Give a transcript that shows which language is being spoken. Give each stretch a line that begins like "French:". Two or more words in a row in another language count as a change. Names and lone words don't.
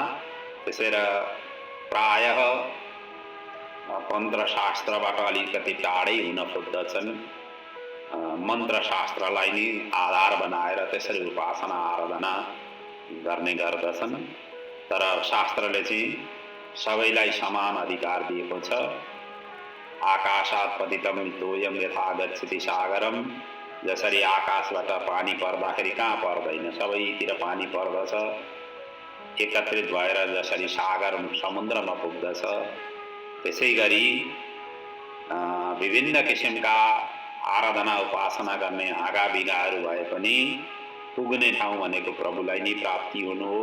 Nepali: त्यसैले प्रायः तन्त्र शास्त्रबाट अलिकति टाढै हुन खोज्दछन्, मन्त्र शास्त्रलाई नै आधार बनाएर त्यसरी उपासना आराधना गर्ने गर्दछन्। तर शास्त्रले चाहिँ सबैलाई समान अधिकार दिएको छ।
Sanskrit: आकाशात् पतितं तोयं यथा गच्छति सागरम,
Nepali: जसरी आकाशबाट पानी पर्दाखेरि कहाँ पर्दैन, सबैतिर पानी पर्दछ, एकत्रित भएर जसरी सागर समुद्रमा पुग्दछ त्यसै गरी विभिन्न किसिमका आराधना उपासना गर्ने आगाबिगाहरू भए पनि पुग्ने ठाउँ भनेको प्रभुलाई नै प्राप्ति हुनु हो।